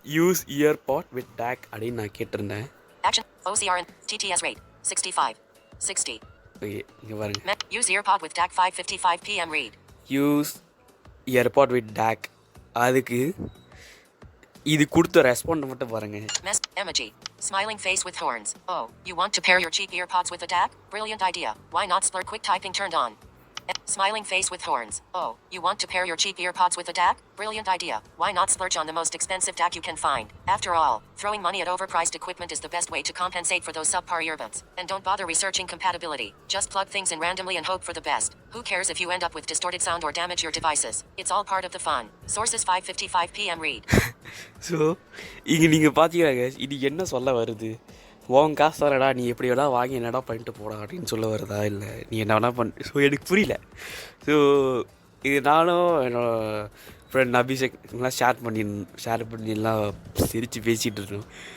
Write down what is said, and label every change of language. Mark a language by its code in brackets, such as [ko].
[en] use earpod with DAC [ta] அப்படின்னு நான் கேட்டிருந்தேன். [en] Action OCR and TTS rate 65 60. [ta] Okay, இங்கே பாருங்க. [en] Use earpod with DAC 5:55 p.m. read. Use earpod with DAC. [ta] அதுக்கு இது கொடுத்த ரெஸ்பாண்ட் மட்டும் பாருங்க. [en] Emoji. Smiling face with horns. Oh, you want to pair your cheap earpods with a DAC? Brilliant idea. Why not splur quick typing turned on? Smiling face with horns. Oh, you want to pair your cheap earpods with a DAC? Brilliant idea. Why not splurge on the most expensive DAC you can find? After all, throwing money at overpriced equipment is the best way to compensate for those subpar earbuds. And don't bother researching compatibility. Just plug things in randomly and hope for the best. Who cares if you end up with distorted sound or damage your devices? It's all part of the fun. Sources 5:55 p.m. read. [ta] So இங்கே நீங்கள் பார்த்தீங்கன்னா இது என்ன சொல்ல வருது, உன் காசு தரடா, நீ எப்படி வேணா வாங்கி என்னடா பண்ணிட்டு போடா அப்படின்னு சொல்ல வருதா, இல்லை நீ என்ன வேணா பண்ணு. ஸோ எனக்கு புரியல. ஸோ இது நானும் என்னோடய ஃப்ரெண்ட் அபிஷேக்லாம் ஷேர் பண்ணிலாம் சிரித்து பேசிகிட்டு இருந்தோம்.